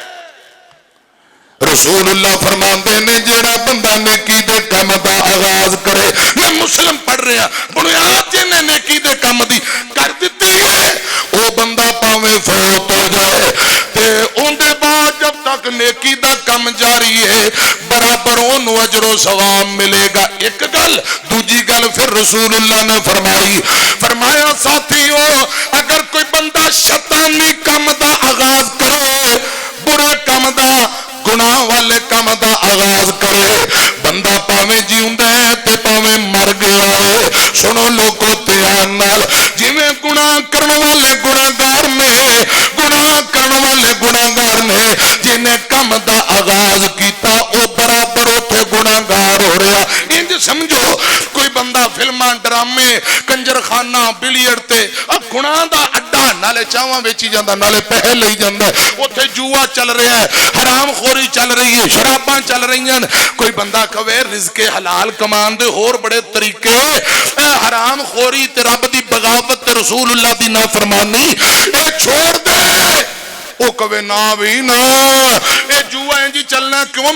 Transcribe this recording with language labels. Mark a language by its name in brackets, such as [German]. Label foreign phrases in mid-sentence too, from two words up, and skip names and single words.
[Punjabi] رسول اللہ فرماندے نے جیڑا بندہ نیکی دے کام دا آغاز کرے، [Urdu] میں مسلم پڑھ رہے ہیں، [Punjabi] بنیاد جن نے نیکی دے کام دی کر دیتی ہے وہ بندہ پاویں فوت ہو جائے تے ان دے بعد جب تک نیکی دا کام جاری ہے برابر انہوں اجر و ثواب ملے گا۔ ایک گل دوجی گل پھر رسول اللہ نے فرمایا ساتھیو اگر کوئی بندہ شیطانی کام دا آغاز کرے، برے کام دا، گناہ والے کام دا آغاز کرے، بندہ پاویں جیوندا ہے تے پاویں مر گیا ہے۔ سنو لوگو دھیان نال، جویں گناہ کرن والے گناہگار نے، گناہ کرن والے گناہگار نے، جنہیں کام دا آغاز کیتا او برابر اوتھے گناہگار ہو رہا۔ انج سمجھو کوئی بندہ فلماں ڈرامے کنجر خانہ بلیئر تے اب گناہ دا اڈا، نالے چاواں ویچی جاندا، نالے پیسے لئی جاندا، اوتھے جوا چل رہا ہے، حرام خوری چل رہی ہے، شراباں چل رہی ہیں۔ کوئی بندہ کہے رزق حلال کمان دے اور بڑے طریقے، حرام خوری تے رب دی بغاوت تے رسول اللہ دی نافرمانی اے چھوڑ دے۔ وہ کہے نا بھی نا، اے جوا انجی چلنا کیوں؟